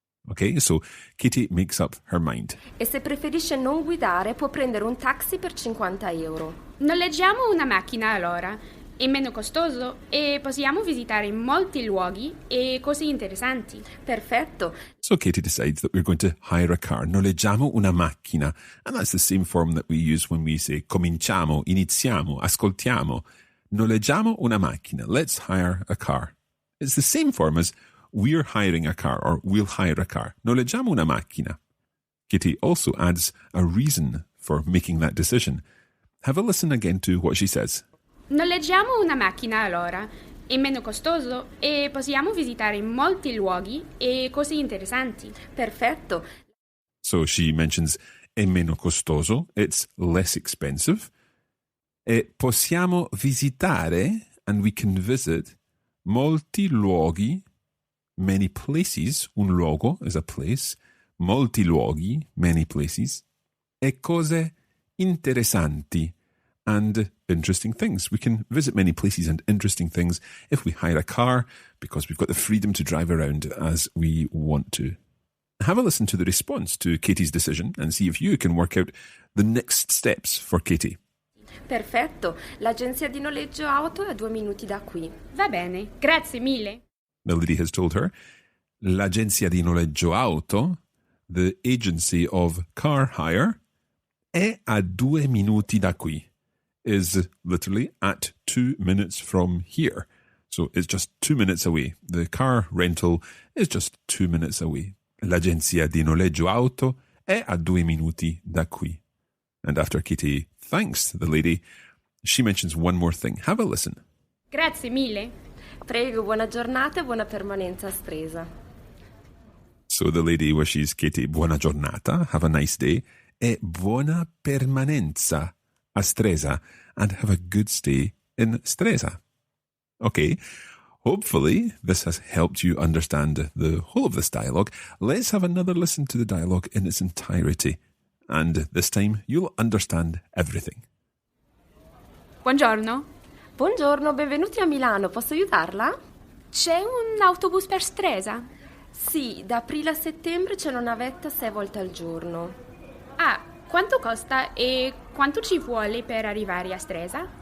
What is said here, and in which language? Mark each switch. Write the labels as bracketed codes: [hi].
[en] Okay, so Katie makes up her mind. [it] E se preferisce non guidare, può prendere un taxi per 50 euro. Noleggiamo una macchina allora. È meno costoso e possiamo visitare molti luoghi e cose interessanti. Perfetto. [en] So Katie decides that we're going to hire a car. [it] Noleggiamo una macchina. [en] And that's the same form that we use when we say cominciamo, iniziamo, ascoltiamo. [it] Noleggiamo una macchina. [en] Let's hire a car. It's the same form as we're hiring a car or we'll hire a car. [it] Noleggiamo una macchina. [en] Katie also adds a reason for making that decision. Have a listen again to what she says. [it] Noleggiamo una macchina allora. È meno costoso e possiamo visitare molti luoghi e cose interessanti. Perfetto. [en] So she mentions [it] è meno costoso. [en] It's less expensive. [it] E possiamo visitare, [en] and we can visit, [it] molti luoghi, [en] many places. [it] Un luogo [en] is a place. [it] Molti luoghi, [en] many places. [it] E cose interessanti, [en] and interesting things. We can visit many places and interesting things if we hire a car, because we've got the freedom to drive around as we want to. Have a listen to the response to Katie's decision and see if you can work out the next steps for Katie. [it] Perfetto, l'agenzia di noleggio auto è a 2 minuti da qui. Va bene, grazie mille. [en] The lady has told her, [it] l'agenzia di noleggio auto, [en] the agency of car hire, [it] è a 2 minuti da qui, [en] is literally at 2 minutes from here. So it's just 2 minutes away. The car rental is just 2 minutes away. [it] L'agenzia di noleggio auto è a 2 minuti da qui. [en] And after Katie thanks the lady, she mentions one more thing. Have a listen. [it] Grazie mille. Prego, buona giornata e buona permanenza a Stresa. [en] So the lady wishes Katie [it] buona giornata, [en] have a nice day, [it] e buona permanenza a Stresa, [en] and have a good stay in Stresa. Okay, hopefully this has helped you understand the whole of this dialogue. Let's have another listen to the dialogue in its entirety. And this time you'll understand everything. [it] Buongiorno. Buongiorno, benvenuti a Milano. Posso aiutarla? C'è un autobus per Stresa? Sì, da aprile a settembre c'è una navetta 6 volte al giorno. Ah, quanto costa e quanto ci vuole per arrivare a Stresa?